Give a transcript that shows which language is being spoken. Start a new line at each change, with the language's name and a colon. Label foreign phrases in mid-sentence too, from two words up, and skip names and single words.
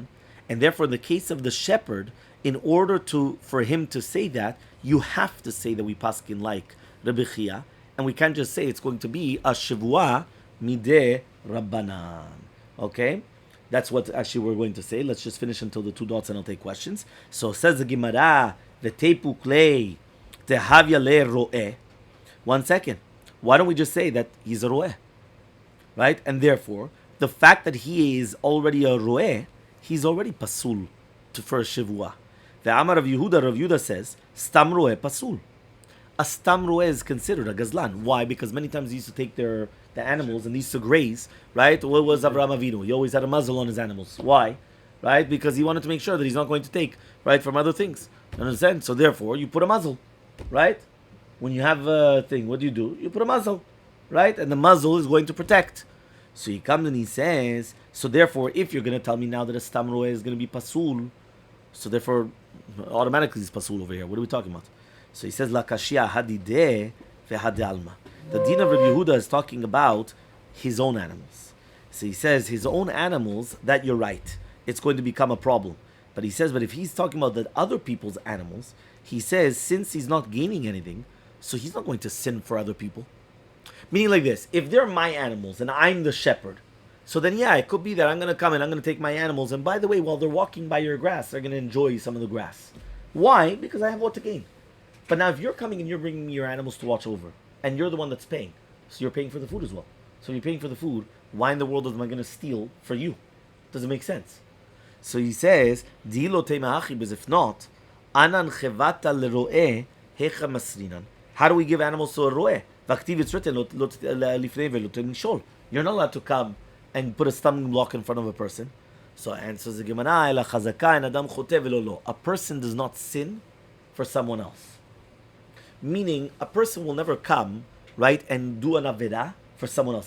English: And therefore, in the case of the shepherd, in order for him to say that, you have to say that we paskin like Rabbi Chia, and we can't just say it's going to be a
Hebrew: שבועה מדרבנן.
English: Okay? That's what actually we're going to say. Let's just finish until the 2 dots and I'll take questions. So says the Gemara,
Aramaic: ותיפוק ליה דהוה ליה רועה.
English: 1 second. Why don't we just say that he's a ro'eh? Right? And therefore, the fact that he is already a ro'eh, he's already pasul to first Shavua. The Amar of Yehuda says,
Hebrew: סתם רועה פסול.
English: A
Hebrew: סתם רועה
English: is considered a gazlan. Why? Because many times they used to take the animals and they used to graze, right? What was Avraham Avinu? He always had a muzzle on his animals. Why? Right? Because he wanted to make sure that he's not going to take, right, from other things. You understand? So therefore, you put a muzzle, right? When you have a thing, what do? You put a muzzle, right? And the muzzle is going to protect. So he comes and he says, so therefore, if you're going to tell me now that a
Hebrew: סתם רועה
English: is going to be pasul, so therefore, automatically it's pasul over here. What are we talking about? So he says,
Aramaic: לא קשיא הא דידיה והא דעלמא.
English: The din of Rabbi Yehuda is talking about his own animals. So he says, his own animals, that you're right, it's going to become a problem. But he says, but if he's talking about the other people's animals, he says, since he's not gaining anything, so he's not going to sin for other people. Meaning like this, if they're my animals and I'm the shepherd, so then yeah, it could be that I'm going to come and I'm going to take my animals, and by the way, while they're walking by your grass, they're going to enjoy some of the grass. Why? Because I have what to gain. But now if you're coming and you're bringing me your animals to watch over, and you're the one that's paying, so you're paying for the food as well. So if you're paying for the food, why in the world am I going to steal for you? Doesn't make sense. So he says, if not,
Aramaic: אנן חיותא לרועה היכי מסרינן.
English: How do we give animals to a roeh? It's written, you're not allowed to come and put a stumbling block in front of a person. So answers the Gemara, a person does not sin for someone else. Meaning, a person will never come, right, and do an avera for someone else.